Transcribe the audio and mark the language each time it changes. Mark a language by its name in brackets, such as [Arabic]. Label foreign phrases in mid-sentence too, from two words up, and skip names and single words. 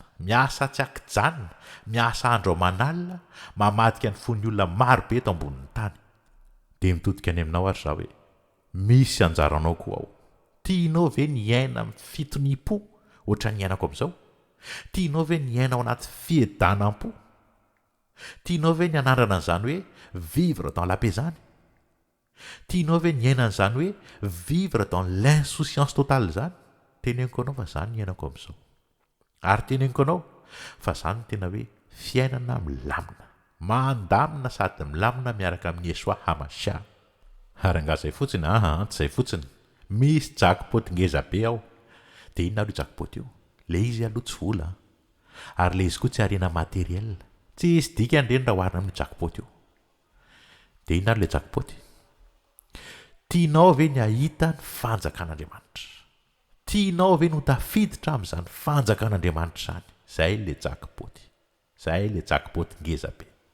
[Malagasy] Miasa tsy akijanona, miasa andro aman'alina, mamadika ny fon'ny olona marobe eto ambonin'ny tany. Dia mitodika any aminao ary za hoe misy anjaranao koa ao. Tianao ve ny aina amin'ny fitoniam-po ohatra ny ainako amin'izao? Tianao ve ny aina ao anaty fiedanam-po? Tianao ve ny anandrana an'izany hoe [French] vivre dans la paix [Malagasy] zany? Tianao ve ny aina an'izany hoe [French] vivre dans l'insouciance totale [Malagasy] zany? Teneniko anao fa zany ny ainako amin'izao. Ary teneniko anao fa zany tena hoe fiainana milamina, mandamina sady milamina miaraka amin'ny Yesoa Hamasià. Ary angazay fotsiny tsy zay fotsiny misy jackpot ngeza be ao dia inona aloha jackpot io le izy aloha tsy vola ary le izy koa tsy arena materiel tsy isy dika andreny raha oharina amin'ny jackpot io dia inona ary le jackpot tianao ve ny ahita ny fanjakan'Andriamanitra tianao ve no tafiditra amin'izany fanjakan'Andriamanitra izany zay le jackpot ngeza be